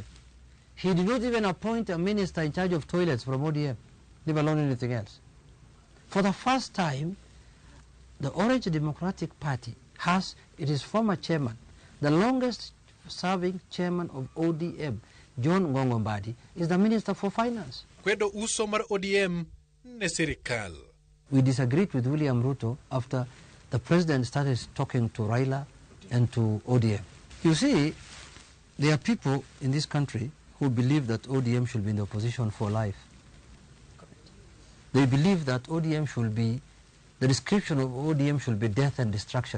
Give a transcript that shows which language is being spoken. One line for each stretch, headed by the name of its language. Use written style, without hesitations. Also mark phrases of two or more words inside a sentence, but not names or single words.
English: He did not even appoint a minister in charge of toilets from ODM, leave alone anything else. For the first time, the Orange Democratic Party has, it is former chairman, the longest serving chairman of ODM, John Ngongombadi, is the Minister for Finance.
Luo (Kenya and Tanzania): Kwedo uso mar ODM ne sirikal.
English: We disagreed with William Ruto after the president started talking to Raila and to ODM. You see, there are people in this country who believe that ODM should be in the opposition for life. They believe that ODM should be, the description of ODM should be death and destruction.